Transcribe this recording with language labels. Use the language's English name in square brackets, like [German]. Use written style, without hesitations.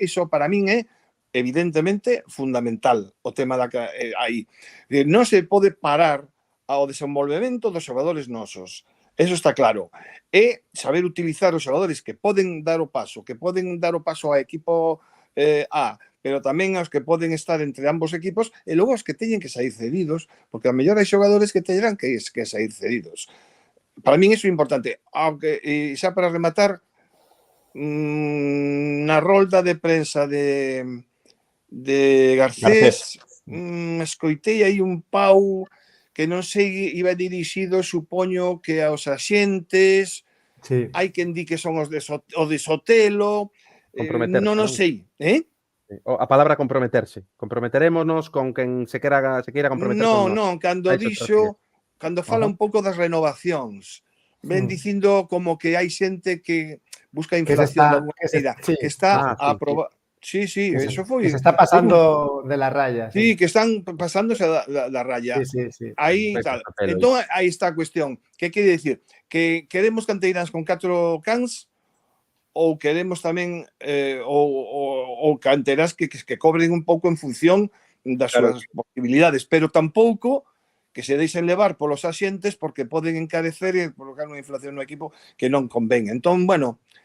[Galician] Iso para min é evidentemente fundamental o tema aí. Non se pode parar ao desenvolvemento dos xogadores nosos. Eso está claro. E saber utilizar os xogadores que poden dar o paso ao equipo A, pero tamén aos que poden estar entre ambos equipos e logo aos que teñen que sair cedidos, porque a mellor hai xogadores que teñerán que sair cedidos. Para min iso é importante. Aunque, xa para rematar, na rolda de prensa de Garcés, escoitei aí un pau que non sei, iba dirixido, supoño que aos axentes, hai quen di que son os de Sotelo, non o sei, A palabra comprometerse. Comprometerémonos con quen se queira comprometer con nós. Non, cando fala un pouco das renovacións, ven dicindo como que hai xente que busca inflación de alguna maneira, que está a probar. Sí, eso foi. [Spanish] Que se está pasando de la raya. [Galician] Sí, que están pasándose da raya. Sí. Aí tal. Entón, aí está a cuestión. Que quere dicir? Que queremos canteiráns con 4 cans ou queremos tamén ou canteras que cobren un pouco en función das súas posibilidades, pero tampouco que se deixen levar polos axentes porque poden encarecer e provocar unha inflación no equipo que non convén. Entón, bueno,